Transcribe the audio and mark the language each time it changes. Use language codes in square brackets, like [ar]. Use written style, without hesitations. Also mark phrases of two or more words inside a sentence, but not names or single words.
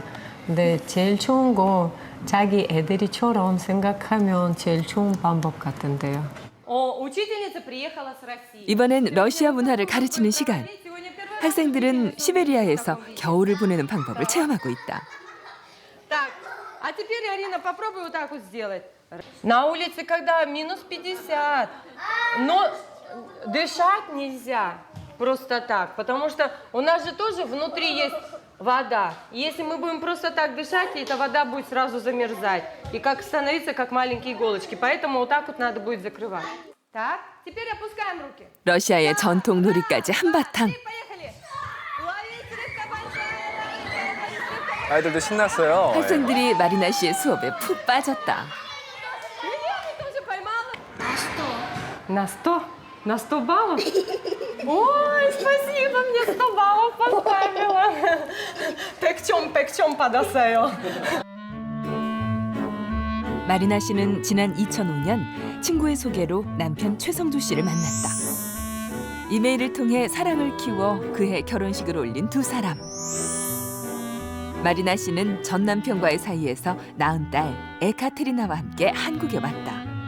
[ko] 근데 제일 좋은 거 자기 애들이처럼 생각하면 제일 좋은 방법 같은데요. 이번엔 러시아 문화를 가르치는 시간. 학생들은 시베리아에서 겨울을 보내는 방법을 체험하고 있다. [ru] А теперь, Арина, попробуй вот так вот сделать. На улице, когда минус 50, но дышать нельзя просто так, потому что у нас же тоже внутри есть вода. Если мы будем просто так дышать, эта вода будет сразу замерзать и как становиться как маленькие иголочки. Поэтому вот так вот надо будет закрывать. Так, теперь опускаем руки. [ko] 러시아의 전통 놀이까지 한바탕. [ru] Поехали. Ловите рыбка большая. [ko] 아이들도 신났어요. 학생들이 마리나 씨의 수업에 푹 빠졌다. [ru] На 100? На 100 баллов? Ой, спасибо, мне 100 баллов поставила. [ko] 백점 받았어요. 마리나 씨는 지난 2005년 친구의 소개로 남편 최성주 씨를 만났다. 이메일을 통해 사랑을 키워 그해 결혼식을 올린 두 사람. 마리나 씨는 전 남편과의 사이에서 낳은 딸 에카테리나와 함께 한국에 왔다.